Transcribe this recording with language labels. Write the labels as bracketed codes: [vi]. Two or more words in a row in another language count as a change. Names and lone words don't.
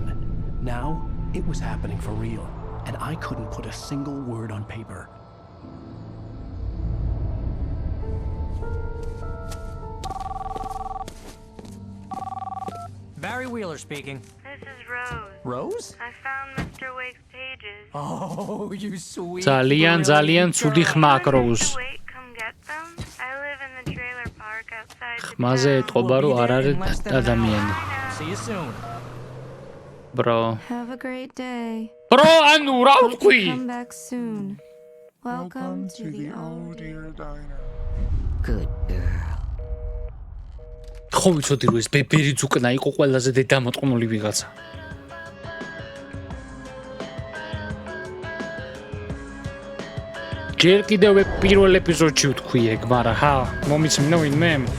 [en] Now, it was happening for real, and I couldn't put a single word on paper. Barry Wheeler speaking. This is Rose. Rose? I found Mr. Wake's pages. Oh, you sweet. [ka] ძალიან ცუდი ხმა აქვს Rose. [en] Wake, come get them. I live in the trailer park outside the [ka] ხმაზე ეთყობა რომ არ არის ადამიანი. [en] See you soon. Bro. Have a great day. Bro, [ka] ანუ რა ვთქვი? [en] Come back soon. Welcome to the old dear diner. Good girl. [ka] ხო ვიცოდი რომ ეს ბერი ძუკნა იყო ყველაზე დედამოწყნული ვიღაცა. ჯერ კიდევ პირველ ეპიზოდში ვთქვი ეგ, მაგრამ ჰა, მომიცმინო ვინმე?